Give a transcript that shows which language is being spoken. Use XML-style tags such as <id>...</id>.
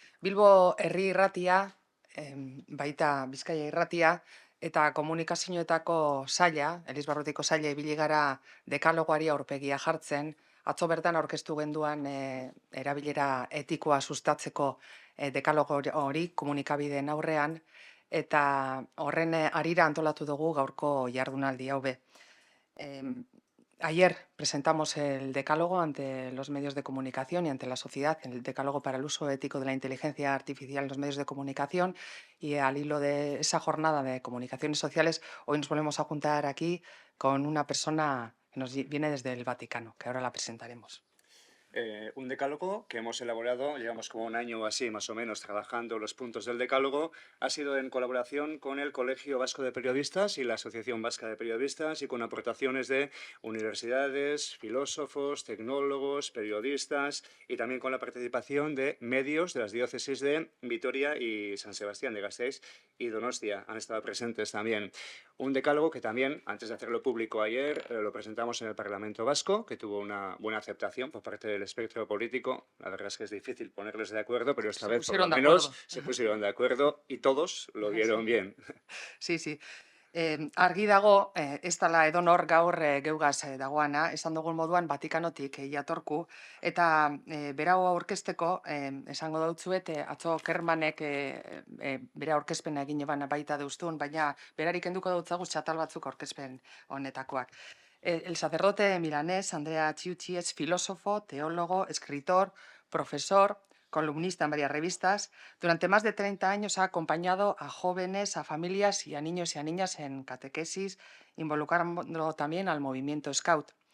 <eu>Bilbo herri irratia, baita Bizkaia irratia, eta komunikazioetako saila, Elizbarrutiko saila ibili gara dekalogoari aurpegia jartzen, atzo bertan aurkeztu genduan erabilera etikoa sustatzeko dekalogo hori komunikabideen aurrean, eta horren harira antolatu dugu gaurko jardunaldi hau be.</eu> <es>Ayer presentamos el decálogo ante los medios de comunicación y ante la sociedad, el decálogo para el uso ético de la inteligencia artificial en los medios de comunicación, y al hilo de esa jornada de comunicaciones sociales, hoy nos volvemos a juntar aquí con una persona que nos viene desde el Vaticano, que ahora la presentaremos. Un decálogo que hemos elaborado, llevamos como un año o así más o menos trabajando los puntos del decálogo, ha sido en colaboración con el Colegio Vasco de Periodistas y la Asociación Vasca de Periodistas y con aportaciones de universidades, filósofos, tecnólogos, periodistas y también con la participación de medios de las diócesis de Vitoria y San Sebastián de Gasteiz y Donostia. Han estado presentes también. Un decálogo que también, antes de hacerlo público ayer, lo presentamos en el Parlamento Vasco, que tuvo una buena aceptación por parte del espectro político. La verdad es que es difícil ponerles de acuerdo, pero esta vez por lo menos se pusieron de acuerdo y todos lo vieron bien. Sí, sí.</es> <eu>Argi dago, ez dela edonor gaur geugaz dagoana, esan dugun moduan Vatikanotik jatorku, eta berau aurkezteko, esango dautzuet, atzo Kermanek bere aurkezpena egin eban baita deustun, baina berarik enduko dautzagu txatal batzuk aurkezpen honetakoak.</eu> <es>El sacerdote milanés Andrea Chiuchi es filósofo, teólogo, escritor, profesor, columnista en varias revistas. Durante más de 30 años ha acompañado a jóvenes, a familias y a niños y a niñas en catequesis, involucrando también al movimiento Scout.</es>